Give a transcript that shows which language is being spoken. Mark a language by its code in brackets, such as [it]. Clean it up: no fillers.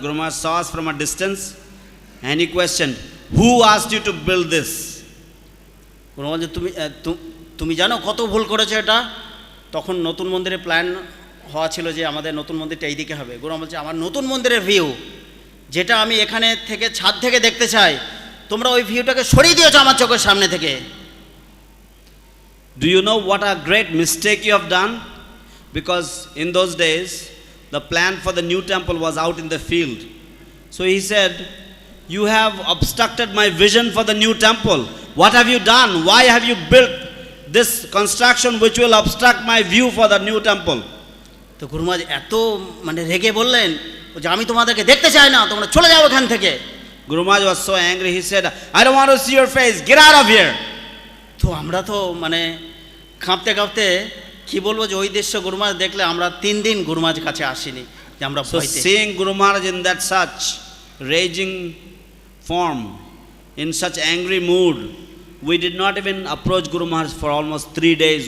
[en] Guru Maharaj saw us from a distance and he questioned, who asked you to build this? [bn] গুরু মহারাজ, তুমি জানো কত ভুল করেছে এটা? তখন নতুন মন্দিরের প্ল্যান হওয়া ছিল যে আমাদের নতুন মন্দিরটা এইদিকে হবে। গুরু মহারাজ বলছে, আমার নতুন মন্দিরের ভিউ যেটা আমি এখানে থেকে ছাদ থেকে দেখতে চাই, তোমরা ওই ভিউটাকে সরিয়ে দিয়েছো আমার চোখের সামনে থেকে। [en] Do you know what a great mistake you have done? Because in those days, the plan for the new temple was out in the field. So he said, you have obstructed my vision for the new temple. What have you done? Why have you built this construction which will obstruct my view for the new temple? [bn] তো গুরু মহারাজ এত মানে রেগে বললেন যে আমি তোমাদেরকে দেখতে চাই না, তোমরা চলে যাও এখান থেকে। [en] Guru Maharaj was so angry, he said, I don't want to see your face, get out of here. [bn] তো আমরা তো মানে কাঁপতে কাঁপতে কি বলবো যে ওই দৃশ্য গুরু মহারাজ দেখলে আমরা 3 দিন গুরু মহারাজের কাছে আসিনি, যে আমরা [en] So seeing Guru Maharaj in that such raging form, in such angry mood, we did not even approach Guru Maharaj for almost 3 days.